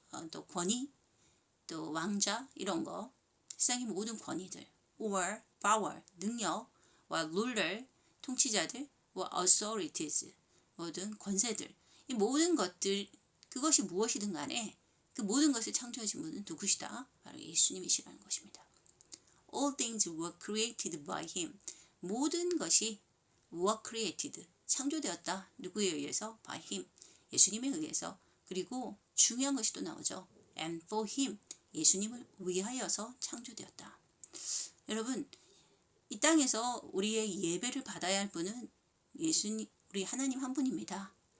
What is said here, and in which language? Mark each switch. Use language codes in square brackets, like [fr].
[ko] 또 권위, 또 왕자 이런 거, 세상의 모든 권위들, [en] or power, [ko] 능력, 와 ruler, 통치자들, 와 authorities, 모든 권세들, 이 모든 것들, 그것이 무엇이든 간에 그 모든 것을 창조하신 분은 누구시다? 바로 예수님이시라는 것입니다. [en] all things were created by him. [ko] 모든 것이 [en] were created, [ko] 창조되었다. 누구에 의해서? [en] by him, [ko] 예수님에 의해서. 그리고 중요한 것이 또 나오죠. [en] and for him, [ko] 예수님을 위하여서 창조되었다. 여러분, 이 땅에서 우리의 예배를 받아야 할 분은 예수님, 우리 하나님 한 분입니다.